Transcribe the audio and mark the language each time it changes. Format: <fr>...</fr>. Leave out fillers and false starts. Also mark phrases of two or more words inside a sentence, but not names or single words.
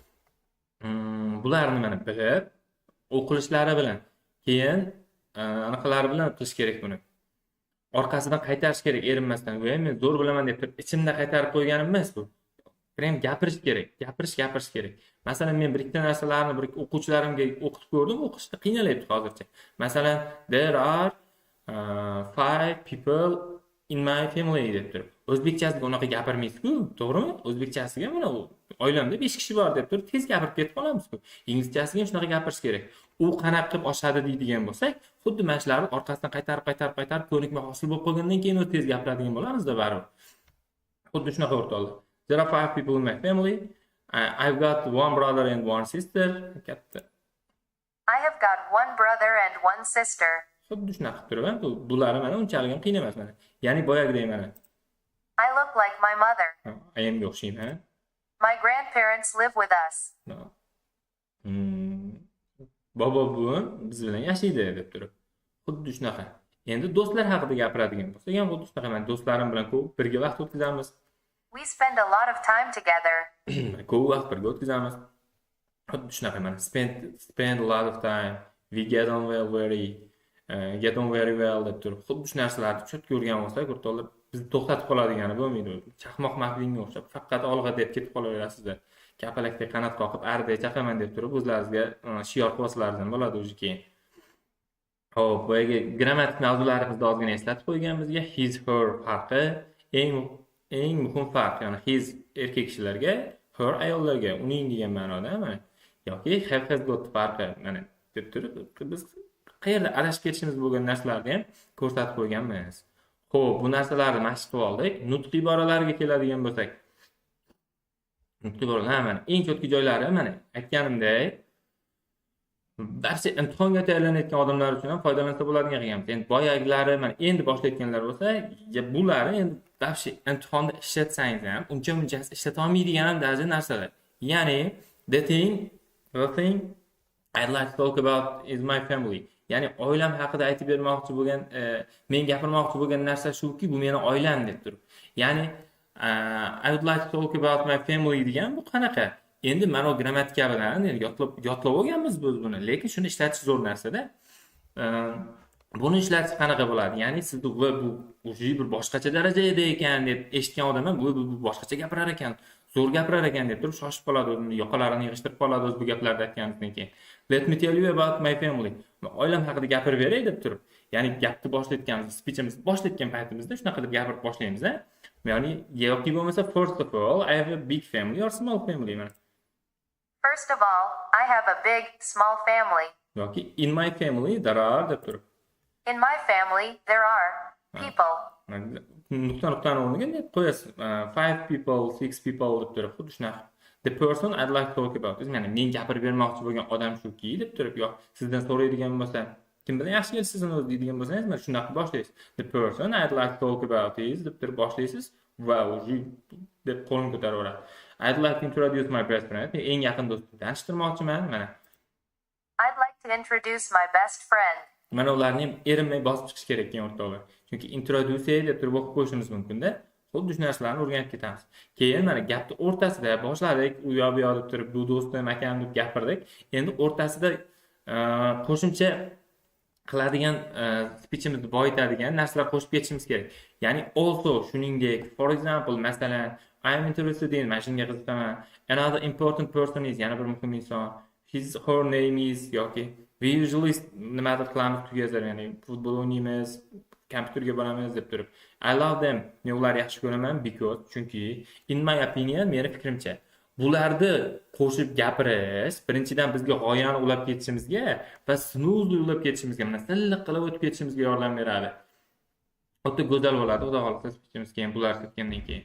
<uz>Bularni mana bilib, o'qilishlari bilan, keyin anaqalari bilan qilish kerak buni. Orqasidan qaytarish kerak erinmasdan. Voy, men zo'r bilaman deb turib, ichimda qaytarib qo'yganim emas bu. Prem gapirish kerak, gapirish kerak. Masalan, men bir ikkita narsalarni bir o'quvchilarimga o'qitib ko'rdim, o'qishda qiynalayapti hozircha. Masalan,</uz> <en>there are 5 people in my family</en> <uz>deb turib. O'zbekchasiga unaqa gapirmaysiz-ku, to'g'rimi? O'zbekchasiga mana oilamda 5 kishi bor deb turib, tez gapirib ketib qolamiz-ku. Inglizchasiga ham shunaqa gapirish kerak. U qanaqa qilib oshadi deydigan bo'lsak, xuddi mana shularni orqasidan qaytarib ko'nikma hosil bo'lib qolgandan keyin o'z tez gapiradigan bo'lamiz-da baribir. Xuddi shunaqa o'rtoqlar.</uz> <en>There are 5 people in my family. I've got one brother and one sister.</en> <uz>Katta.</uz> <en>I have got one brother and one sister.</en> <uz>Xuddi shunaqa qilib turib, bular mana unchalik ham qiyin emas mana. Ya'ni boyagidek mana.</uz> <en>I look like my mother.</en> <uz>Ayamga o'xshayman.</uz> <en>My grandparents live with us.</en> <uz>Bobo buvim biz bilan yashaydi deb turib. Xuddi shunaqa. Endi do'stlar haqida gapiradigan bo'lsak, ham xuddi shunaqa. Men do'stlarim bilan ko'p birga vaqt o'tkazamiz.</uz> <en>We spend a lot of time together.</en> <uz>Ko'p vaqt birga o'tkazamiz. Xuddi shunaqa mana</uz> <en>spend a lot of time. We get on very well</en> <uz>deb turib. Xuddi shu narsalarni tushunib ko'rgan bo'lsak, o'rtoqlar, bizni to'xtatib qoladigani bo'lmaydi. Chaqmoq mahlinga o'xshab faqat olg'a deb ketib qolaverasizlar. Kapalakdek qanot qoqib arday chaqaman deb turib o'zlaringizga shior qilsalaringiz bo'ladi o'zi keyin. Xo'p, boyagi grammatik mavzularimizni ozgina eslatib qo'yganimizga</uz> <en>his her</en> <uz>farqi eng muhim farq, ya'ni his erkak kishilarga, her ayollarga, uning degan ma'noda mana yoki</uz> <en>have has got</en> <uz>farqi mana deb turib biz qayerda adashib ketishimiz bo'lgan narsalarni ham ko'rsatib qo'yganmiz. Xo'p, bu narsalarni mashq qilib oldik. Nutq iboralariga keladigan bo'lsak, nutq iboralar mana eng cho'tki joylari mana aytganimdek, barcha imtihonga tayyorlanayotgan odamlar uchun ham foydalansa bo'ladigan qilganmiz. Endi boyagilari mana endi boshlayotganlar bo'lsa, bularni endi dabshi imtihonda ishlatsangiz ham uncha ishlata olmaydigan ham darajada narsalar.</uz> <en>Ya'ni the thing I'd like to talk about is my family.</en> <uz>Ya'ni oilam haqida aytib bermoqchi bo'lgan, men gapirmoqchi bo'lgan narsa shuki, bu meni oilam deb turib.</uz> <en>Ya'ni I would like to talk about my family</en> <uz>degan bu qanaqa? Endi mana grammatika bilan yotlab olganmiz biz buni, lekin shuni ishlatish zo'r narsa-da. Buni ishlatish qanaqa bo'ladi? Ya'ni siz bu уже bir boshqacha darajada ekan deb eshitgan odam ham bu boshqacha gapirar ekan, zo'r gapirar ekan deb turib shoshib qoladi, o'zini yoqalarini yig'ishtirib qoladi o'zi bu gaplarni aytganidan keyin.</uz> <en>Let me tell you about my family.</en> <uz>Oilam haqida gapirib beray deb turib. Ya'ni gapni boshlayotganmiz, speechimizni boshlayotgan paytimizda shunaqa deb gapirib boshlaymiz, a? Ya'ni yoki bo'lmasa</uz> <en>first of all, I have a big family or small family mana. First of all, I have a big, small family. Yoki in my family there are</en> <uz>deb turib.</uz> <en>In my family, there are people.</en> <uz>Nuqtani o'rniga deb qo'yasiz.</uz> <en>5 people, 6 people</en> <uz>deb turib, xuddi shunaqa.</uz> <en>The person I'd like to talk about.</en> <uz>Ya'ni men gapirib bermoqchi bo'lgan odam shuki deb turib, yo sizdan so'raydigan bo'lsa, kim bilan yaxshi kelsa sizni o'zi deydigan bo'lsangiz, mana shunaqa boshlaysiz.</uz> <en>The person I'd like to talk about is</en> <uz>deb turib boshlaysiz va deb qo'lni ko'taraveradi.</uz> <en>I'd like to introduce my best friend.</en> <uz>Men eng yaqin do'stimni tanishtirmoqchiman, mana.</uz> <en>I'd like to introduce my best friend.</en> <uz>Mana ularni ham erinmay bosib chiqish kerak keyin o'rtoqlar. Chunki introduce deb turib o'qib qo'yishimiz mumkin-da. Xuddi shu narsalarni o'rganib ketamiz. Keyin mana gapni o'rtasida boshladik, u yoq bu yoq deb turib, bu do'stim, akam deb gapirdik. Endi o'rtasida qo'shimcha qiladigan speechimizni boyitadigan narsalar qo'shib ketishimiz kerak. Ya'ni also, shuningdek,</uz> <en>for example, masalan, I am interested in,</en> <uz>mana shunga qiziqaman.</uz> <en>Another important person is,</en> <uz>yana bir muhim inson.</uz> <en>Her name is</en> <uz>yoki</uz> <en>we usually</en> <uz>nimadir qilamiz together, ya'ni futbol o'ynaymiz, kompyuterga boramiz deb turib.</uz> <en>I love them.</en> <uz>Men ularni yaxshi ko'raman because chunki</uz> <en>in my opinion,</en> <uz>meni fikrimcha, bularni qo'shib gapirish birinchidan bizga g'oyani ulab ketishimizga va smoothly ulab ketishimizga, mana silliq qilib o'tib ketishimizga yordam beradi. O'ta go'zal bo'ladi, xudo xohlasa speechimiz keyin bular ketgandan keyin.</uz>